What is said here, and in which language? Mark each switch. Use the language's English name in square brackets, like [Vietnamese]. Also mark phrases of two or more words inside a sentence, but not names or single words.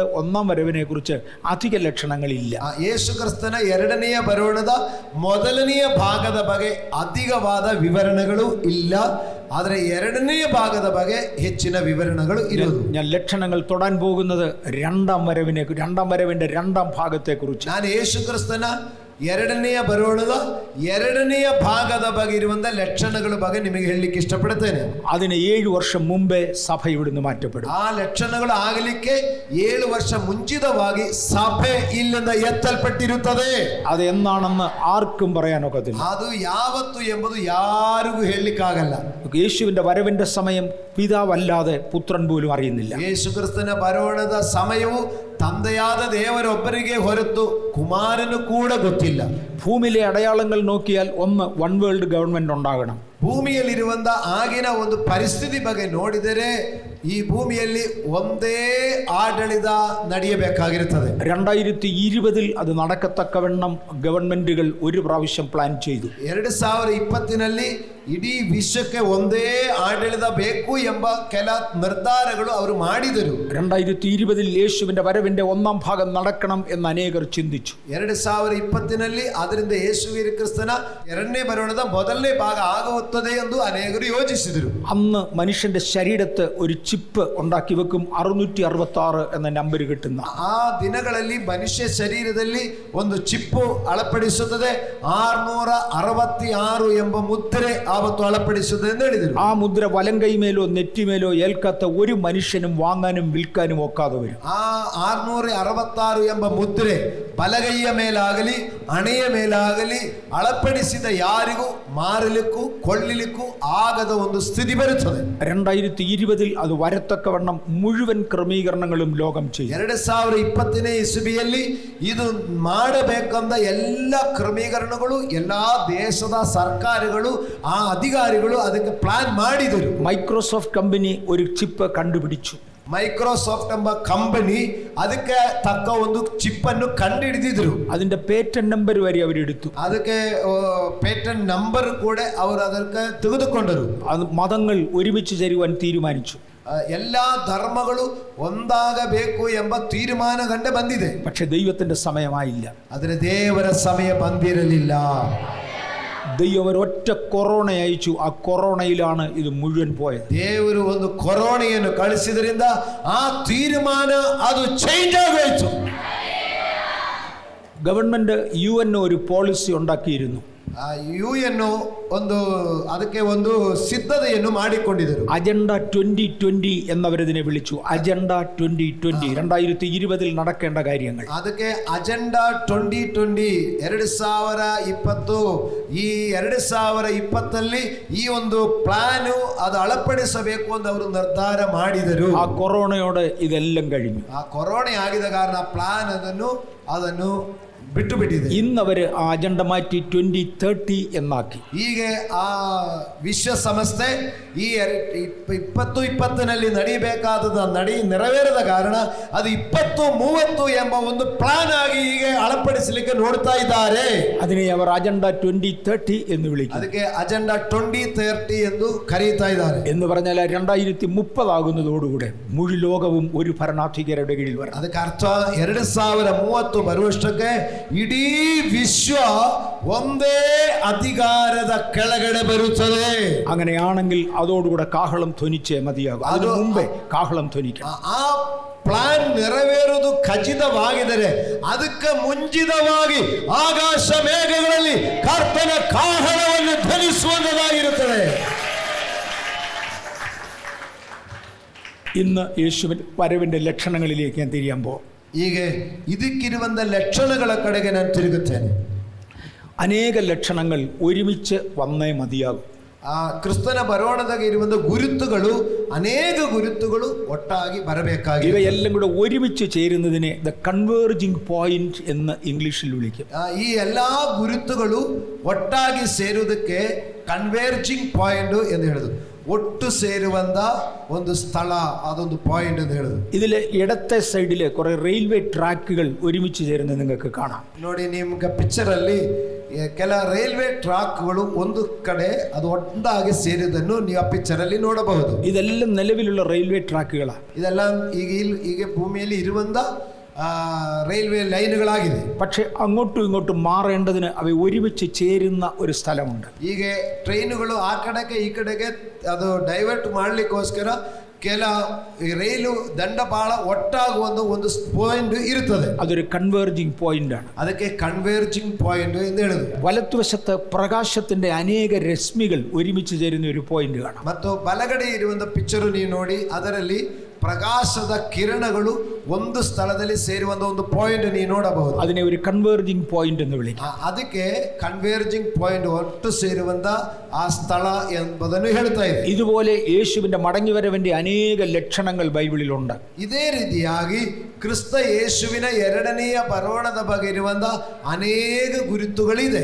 [Malayalam] ഒന്നാം വരവിനെ കുറിച്ച് അധിക ലക്ഷണങ്ങളില്ല. [Kannada] ಯೇಸು ಕ್ರಿಸ್ತನ ಎರಡನೆಯ ಬರೋಣದ ಮೊದಲನೆಯ ಭಾಗದ ಬಗ್ಗೆ ಅಧಿಕವಾದ ವಿವರಣೆಗಳು ಇಲ್ಲ. ಆದರೆ ಎರಡನೆಯ ಭಾಗದ ಬಗ್ಗೆ ಹೆಚ್ಚಿನ ವಿವರಣೆಗಳು ಇರುವುದು. [Malayalam] ഞാൻ ലക്ഷണങ്ങൾ തൊടാൻ പോകുന്നത് രണ്ടാം വരവിന്റെ രണ്ടാം ഭാഗത്തെ കുറിച്ച്. [Kannada] ನಾನು ಯೇಸು ಕ್ರಿಸ್ತನ ಎರಡನೆಯ ಬರೋಣದ ಎರಡನೆಯ ಭಾಗದ ಬಗ್ಗೆ ಇರುವಂತ ಲಕ್ಷಣಗಳ ಬಗ್ಗೆ ನಿಮಗೆ ಹೇಳಲಿಕ್ಕೆ ಇಷ್ಟಪಡುತ್ತೇನೆ. [Malayalam] അതിന് 7 വർഷം മുമ്പേ സഭ ഇവിടുന്ന് മാറ്റപ്പെടും. [Kannada] ಆ ಲಕ್ಷಣಗಳು ಆಗಲಿಕ್ಕೆ 7 ವರ್ಷ ಮುಂಚಿತವಾಗಿ ಸಭೆ ಇಲ್ಲಿಂದ ಎತ್ತಲ್ಪಟ್ಟಿರುತ್ತದೆ. [Malayalam] അത് എന്നാണെന്ന് ആർക്കും പറയാനൊക്കത്തില്ല. [Kannada] ಅದು ಯಾವತ್ತು ಎಂಬುದು ಯಾರಿಗೂ ಹೇಳಲಿಕ್ಕಾಗಲ್ಲ. [Malayalam] യേശുവിന്റെ വരവിന്റെ സമയം പിതാവല്ലാതെ പുത്രൻ പോലും അറിയുന്നില്ല. [Kannada] ಯೇಸು ಕ್ರಿಸ್ತನ ಬರೋಣದ ಸಮಯವು ತಂದೆಯಾದ ದೇವರೊಬ್ಬರಿಗೆ ಹೊರತು ಕುಮಾರನು ಕೂಡ ಗೊತ್ತಿಲ್ಲ. [Malayalam] ഭൂമിയിലെ അടയാളങ്ങൾ നോക്കിയാൽ ഒന്ന് [English] one world government [Malayalam] ഉണ്ടാകണം. [Kannada] ಭೂಮಿಯಲ್ಲಿರುವಂತ ಆಗಿನ ಒಂದು ಪರಿಸ್ಥಿತಿ ಬಗ್ಗೆ ನೋಡಿದರೆ ಈ ಭೂಮಿಯಲ್ಲಿ ಒಂದೇ ಆಡಳಿತ ನಡೆಯಬೇಕಾಗಿರುತ್ತದೆ. [Malayalam] 2020 അത് നടക്കത്തക്കവണ്ണം ഗവൺമെന്റുകൾ ഒരു പ്രാവശ്യം പ്ലാൻ ചെയ്തു. [Kannada] 2020 ಇಡೀ ವಿಶ್ವಕ್ಕೆ ಒಂದೇ ಆಡಳಿತ ಬೇಕು ಎಂಬ ಕೆಲ ನಿರ್ಧಾರಗಳು ಅವರು ಮಾಡಿದರು. [Malayalam] 2020 യേശുവിന്റെ വരവിന്റെ ഒന്നാം ഭാഗം നടക്കണം എന്ന് അനേകർ ചിന്തിച്ചു. [Kannada] 2020 ಅದರಿಂದ ಯೇಸು ಕ್ರಿಸ್ತನ ಎರಡನೇ ಬರೋಣದ ಮೊದಲನೇ ಭಾಗ ಆಗುತ್ತದೆ ಎಂದು ಅನೇಕರು ಯೋಚಿಸಿದರು. [Malayalam] അന്ന് മനുഷ്യന്റെ ശരീരത്ത് ഒരു ചിപ്പ് ഉണ്ടാക്കി വെക്കും. 666 എന്ന നമ്പർ കിട്ടുന്ന [Kannada] ಆ ದಿನಗಳಲ್ಲಿ ಮನುಷ್ಯ ಶರೀರದಲ್ಲಿ ಒಂದು ಚಿಪ್ಪು ಅಳಪಡಿಸುತ್ತದೆ. 666 ಎಂಬ ಮುದ್ರೆ ಆವತ್ತು ಅಳಪಡಿಸುತ್ತದೆ ಎಂದು ಹೇಳಿದರು. [Malayalam] ആ മുദ്ര വലം കൈമേലോ നെറ്റിമേലോ ഏൽക്കാത്ത ഒരു മനുഷ്യനും വാങ്ങാനും വിൽക്കാനും ഒക്കാതെ വരും. [Kannada] ಆ 666 ಎಂಬ ಮುದ್ರೆ ಬಲಗೈಯ ಮೇಲಾಗಲಿ ಹಣೆಯ ಮೇಲಾಗಲಿ ಅಳಪಡಿಸಿದ ಯಾರಿಗೂ ಮಾರಲಿಕ್ಕೂ ಕೊಳ್ಳಲಿಕ್ಕೂ ಆಗದ ಒಂದು ಸ್ಥಿತಿ ಬರುತ್ತದೆ. [Malayalam] 2020 ಅದು വരത്തക്കവണ്ണം മുഴുവൻ ക്രമീകരണങ്ങളും ലോകം ചെയ്യും. [Kannada] 2020 ಇಸವಿಯಲ್ಲಿ ಇದು ಮಾಡಬೇಕಂದ ಎಲ್ಲ ಕ್ರಮೀಕರಣಗಳು ಎಲ್ಲಾ ದೇಶದ ಸರ್ಕಾರಗಳು ಆ ಅಧಿಕಾರಿಗಳು ಅದಕ್ಕೆ ಪ್ಲಾನ್ ಮಾಡಿದರು. [Malayalam] മൈക്രോസോഫ്റ്റ് കമ്പനി ഒരു ചിപ്പ് കണ്ടുപിടിച്ചു. [Kannada] ಮೈಕ್ರೋಸಾಫ್ಟ್ ಎಂಬ ಕಂಪನಿ ಅದಕ್ಕೆ ತಕ್ಕ ಒಂದು ಚಿಪ್ ಅನ್ನು ಕಂಡುಹಿಡಿದಿದ್ರು. [Malayalam] അതിന്റെ [English] patent number [Malayalam] വരെ അവരെടുത്തു. [Kannada] ಅದಕ್ಕೆ [English] patent number [Kannada] ಕೂಡ ಅವರು ಅದಕ್ಕೆ ತೆಗೆದುಕೊಂಡರು. [Malayalam] അത് മതങ്ങൾ ഒരുമിച്ച് ചേരുവാൻ തീരുമാനിച്ചു. [Kannada] ಎಲ್ಲಾ ಧರ್ಮಗಳು ಒಂದಾಗಬೇಕು ಎಂಬ ತೀರ್ಮಾನ ಕಂಡು ಬಂದಿದೆ. [Malayalam] പക്ഷെ ദൈവത്തിന്റെ സമയമായില്ല. [Kannada] ಆದರೆ ದೇವರ ಸಮಯ ಬಂದಿರಲಿಲ್ಲ. [Malayalam] ദൈവം ഒരൊറ്റ കൊറോണ അയച്ചു. ആ കൊറോണയിലാണ് ഇത് മുഴുവൻ പോയത്. [Kannada] ದೇವರು ಒಂದು ಕೊರೋನೆಯನ್ನು ಕಳಿಸಿದ್ರಿಂದ ಆ ತೀರ್ಮಾನ ಅದು ಚೇಂಜ್ ಆಗೋಯ್ತು. [Malayalam] ഗവൺമെന്റ് UN ഒരു പോളിസി ഉണ്ടാക്കിയിരുന്നു. [Kannada] UN ಒಂದು ಅದಕ್ಕೆ ಒಂದು ಸಿದ್ಧತೆಯನ್ನು ಮಾಡಿಕೊಂಡಿದ್ದರು. [Malayalam] അജണ്ട 2020 എന്നവരതിനെ വിളിച്ചു. അജണ്ട 2020 2020 നടക്കേണ്ട കാര്യങ്ങൾ. [Kannada] ಅದಕ್ಕೆ ಅಜೆಂಡಾ 2020 2020 ಈ 2020 ಈ ಒಂದು ಪ್ಲಾನ್ ಅದು ಅಳಪಡಿಸಬೇಕು ಅಂತ ಅವರು ನಿರ್ಧಾರ ಮಾಡಿದರು. [Malayalam] ആ കൊറോണയോടെ ഇതെല്ലാം കഴിഞ്ഞു. [Kannada] ಆ ಕೊರೋನಾ ಆಗಿದ ಕಾರಣ ಪ್ಲಾನ್ ಅದನ್ನು ಬಿಟ್ಟು ಬಿಟ್ಟಿದೆ. [Malayalam] ഇന്നവര് ആ അജണ്ട മാറ്റി 2030 എന്നാക്കി. [Kannada] ಹೀಗೆ ಆ ವಿಶ್ವ ಸಂಸ್ಥೆ ಈ 2020 ನಡೆಯಬೇಕಾದ ನೆರವೇರದ ಕಾರಣ ಅದು 2030 ಎಂಬ ಒಂದು ಪ್ಲಾನ್ ಆಗಿ ಹೀಗೆ ಅಳಪಡಿಸಲಿಕ್ಕೆ ನೋಡ್ತಾ ಇದ್ದಾರೆ. [Malayalam] അതിനെ അവർ അജണ്ട 2030 എന്ന് വിളിക്കും. [Kannada] ಅದಕ್ಕೆ ಅಜೆಂಡಾ 2030 ಎಂದು ಕರೀತಾ ಇದ್ದಾರೆ. [Malayalam] എന്ന് പറഞ്ഞാൽ 2030 ആകുന്നതോടുകൂടെ മുഴു ലോകവും ഒരു ഭരണാധികാരിയുടെ കീഴിൽ വരണം. [Kannada] ಅದಕ್ಕೆ ಅರ್ಥ 2030 ಬರುವಷ್ಟಕ್ಕೆ ಇಡೀ ವಿಶ್ವ ಒಂದೇ ಅಧಿಕಾರದ ಕೆಳಗಡೆ ಬರುತ್ತದೆ. [Malayalam] അങ്ങനെയാണെങ്കിൽ അതോടുകൂടെ കാഹളം ധ്വനിച്ചേ മതിയാകും. അതിനു മുമ്പേ കാഹളം ധ്വനിക്കണം. [Kannada] ಆ ಪ್ಲಾನ್ ನೆರವೇರುವುದು ಖಚಿತವಾಗಿದ್ದರೆ ಅದಕ್ಕೆ ಮುಂಚಿತವಾಗಿ ಆಕಾಶ ಮೇಘಗಳಲ್ಲಿ ಕರ್ತನ ಕಾಹಳವನ್ನು ಧ್ವನಿಸುವಂತದಾಗಿರುತ್ತದೆ. [Malayalam] ഇന്ന് യേശുവിൻ വരവിന്റെ ലക്ഷണങ്ങളിലേക്ക് ഞാൻ തിരിയാൻ പോകും. [Kannada] ಹೀಗೆ ಇದಕ್ಕಿರುವಂತ ಲಕ್ಷಣಗಳ ಕಡೆಗೆ ನಾನು ತಿರುಗುತ್ತೇನೆ. [Malayalam] അനേക ലക്ഷണങ്ങൾ ഒരുമിച്ച് വന്നേ മതിയാകും. [Kannada] ಆ ಕ್ರಿಸ್ತನ ಬರೋಣದಾಗ ಇರುವಂತ ಗುರುತುಗಳು ಅನೇಕ ಗುರುತುಗಳು ಒಟ್ಟಾಗಿ ಬರಬೇಕಾಗಿದೆ. [Malayalam] ഇവയെല്ലാം കൂടെ ഒരുമിച്ച് ചേരുന്നതിനെ [English] the converging point [Malayalam] എന്ന് ഇംഗ്ലീഷിൽ വിളിക്കും. [Kannada] ಈ ಎಲ್ಲಾ ಗುರುತುಗಳು ಒಟ್ಟಾಗಿ ಸೇರುವುದಕ್ಕೆ [English] converging point [Kannada] ಎಂದು ಹೇಳುದು. ಒಟ್ಟು ಸೇರುವಂತ ಒಂದು ಸ್ಥಳ, ಅದೊಂದು ಪಾಯಿಂಟ್ ಎಂದು ಹೇಳುದು. [Malayalam] ഇതിലെ ഇടത്തെ സൈഡില് കുറെ [English] railway tracks [Malayalam] ഒരുമിച്ച് ചേരുന്നത് നിങ്ങൾക്ക് കാണാം. [Kannada] ನೋಡಿ, ನಿಮ್ಗೆ ಪಿಕ್ಚರ್ ಅಲ್ಲಿ ಕೆಲ [English] railway tracks [Kannada] ಒಂದು ಕಡೆ ಅದು ಒಟ್ಟಾಗಿ ಸೇರಿದ್ದನ್ನು ನೀವು ಆ ಪಿಕ್ಚರ್ ಅಲ್ಲಿ ನೋಡಬಹುದು. [Malayalam] ഇതെല്ലാം നിലവിലുള്ള [English] railway tracks. [Kannada] ಇದೆಲ್ಲ ಈಗ ಭೂಮಿಯಲ್ಲಿ ಇರುವಂತ [English] railway lines. [Malayalam] പക്ഷെ അങ്ങോട്ടും ഇങ്ങോട്ടും മാറേണ്ടതിന് അവ ഒരുമിച്ച് ചേരുന്ന ഒരു സ്ഥലമുണ്ട്. [Kannada] ಈಗ ಟ್ರೈನುಗಳು ಆ ಕಡೆಗೆ ಈ ಕಡೆಗೆ ಅದು ಡೈವರ್ಟ್ ಮಾಡ್ಲಿಕ್ಕೋಸ್ಕರ ಕೆಲ ರೈಲು ದಂಡಪಾಳ ಒಟ್ಟಾಗುವ ಒಂದು ಪಾಯಿಂಟ್ ಇರುತ್ತದೆ. [Malayalam] അതൊരു [English] converging point [Malayalam] ആണ്. [Kannada] ಅದಕ್ಕೆ [English] converging point [Kannada] ಎಂದು ಹೇಳುದು. [Malayalam] വലത്തുവശത്ത് പ്രകാശത്തിന്റെ അനേക രശ്മികൾ ഒരുമിച്ച് ചേരുന്ന ഒരു പോയിന്റ് കാണാം. [Kannada] ಮತ್ತು ಬಲಗಡೆ ಇರುವಂತ ಪಿಕ್ಚರ್ ನೀವು ನೋಡಿ, ಅದರಲ್ಲಿ ಪ್ರಕಾಶದ ಕಿರಣಗಳು ಒಂದು ಸ್ಥಳದಲ್ಲಿ ಸೇರುವಂತ ಒಂದು ಪಾಯಿಂಟ್ ನೀವು ನೋಡಬಹುದು. [Malayalam] അതിനെ ഒരു [English] converging point [Malayalam] എന്ന് വിളിക്കും. [Kannada] ಅದಕ್ಕೆ [English] converging point, [Kannada] ಒಟ್ಟು ಸೇರುವಂತ ಆ ಸ್ಥಳ ಎಂಬುದನ್ನು ಹೇಳ್ತಾ ಇದೆ. [Malayalam] ഇതുപോലെ യേശുവിന്റെ മടങ്ങിവരവിന്റെ അനേക ലക്ഷണങ്ങൾ ബൈബിളിലുണ്ട്. [Kannada] ಇದೇ ರೀತಿಯಾಗಿ ಕ್ರಿಸ್ತ ಯೇಸುವಿನ ಎರಡನೆಯ ಬರೋಣದ ಬಗ್ಗೆ ಇರುವಂತ ಅನೇಕ ಗುರುತುಗಳಿದೆ.